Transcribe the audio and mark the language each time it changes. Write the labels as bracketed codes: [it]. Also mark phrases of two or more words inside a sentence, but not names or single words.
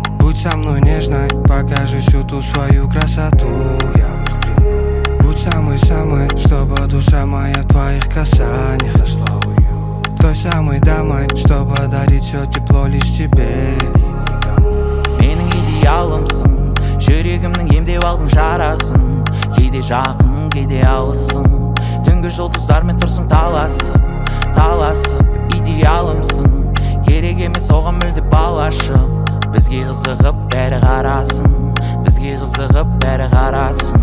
[ru] Будь со мной нежной, покажи всю ту свою красоту, я в их приму. Будь самой-самой, чтобы душа моя в твоих касаниях нашла уют. Той самой дамой, что подарит все тепло лишь тебе и никому. [kk] Менің идеалымсың, жүрегімнің емдеп алдың жарасын. Кейде жақын, кейде алысың. Түнгі жұлдыздармен тұрсың таласып. Идеалымсың, керек емес оған мүлде балашып. Бізге қызығып бәрі қарасын. Бізге қызығып бәрі қарасын.